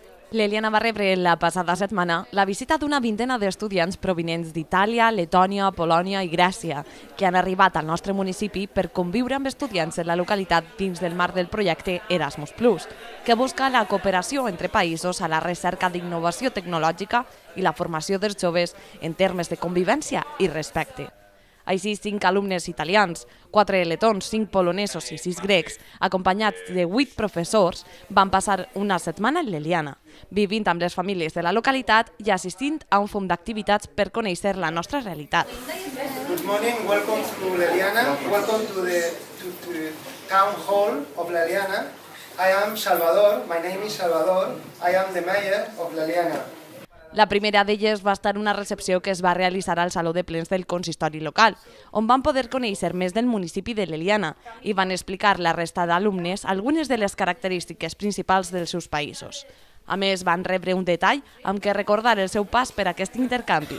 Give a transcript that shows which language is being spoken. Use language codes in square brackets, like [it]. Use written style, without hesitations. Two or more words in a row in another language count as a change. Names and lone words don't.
[ca] L'Eliana va rebre la passada setmana la visita d'una vintena d'estudiants provinents d'Itàlia, Letònia, Polònia i Grècia, que han arribat al nostre municipi per conviure amb estudiants de la localitat dins del marc del projecte Erasmus+, que busca la cooperació entre països a la recerca d'innovació tecnològica i la formació dels joves en termes de convivència i respecte. Així, 5 alumnes italians, 4 letons, 5 polonesos i 6 grecs, acompanyats de 8 professors, van passar una setmana en l'Eliana, vivint amb les famílies de la localitat i assistint a un fum d'activitats per conèixer la nostra realitat. [en] Good morning, welcome to l'Eliana, welcome to the town hall of l'Eliana. I am Salvador, my name is Salvador, I am the mayor of l'Eliana. [ca] La primera d'elles va estar una recepció que es va realitzar al Saló de Plens del Consistori local, on van poder conèixer més del municipi de l'Eliana i van explicar la resta d'alumnes algunes de les característiques principals dels seus països. A més, van rebre un detall amb què recordar el seu pas per aquest intercanvi.